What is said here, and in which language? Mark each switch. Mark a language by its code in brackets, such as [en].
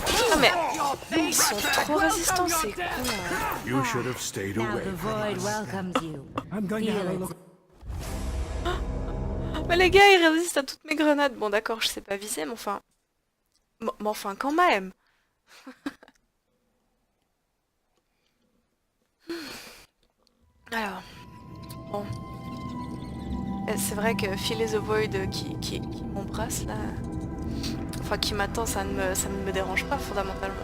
[fr] Ah mais ils sont trop résistants, c'est cool. [en] You should have stayed away from us. [fr] Mais les gars, ils résistent à toutes mes grenades. Bon d'accord, je sais pas viser, mais enfin... Mais enfin quand même. Alors, bon. C'est vrai que filer the void qui m'embrasse là, enfin qui m'attend, ça ne me dérange pas fondamentalement.